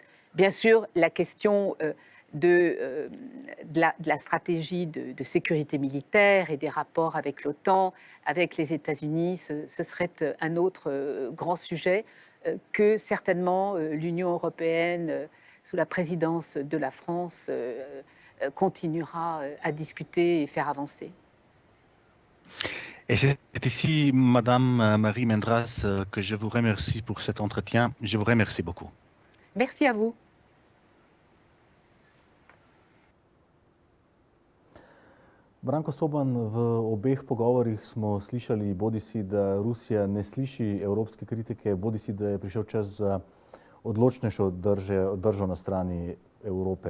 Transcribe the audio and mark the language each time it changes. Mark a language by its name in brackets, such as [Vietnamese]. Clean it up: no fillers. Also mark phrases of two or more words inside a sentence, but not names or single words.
[French] Bien sûr, la question de la stratégie de sécurité militaire et des rapports avec l'OTAN, avec les États-Unis, ce serait un autre grand sujet que certainement l'Union européenne, sous la présidence de la France, continuera à discuter et faire avancer. Et c'est ici, Madame Marie Mendras, que je vous remercie pour cet entretien. Je vous remercie beaucoup. Merci à vous. [Slovenian] Branko Soban, v obeh pogovorih smo slišali bodisi, da Rusija ne sliši evropske kritike, bodisi, da je prišel čas za odločnejšo držo na strani Evrope.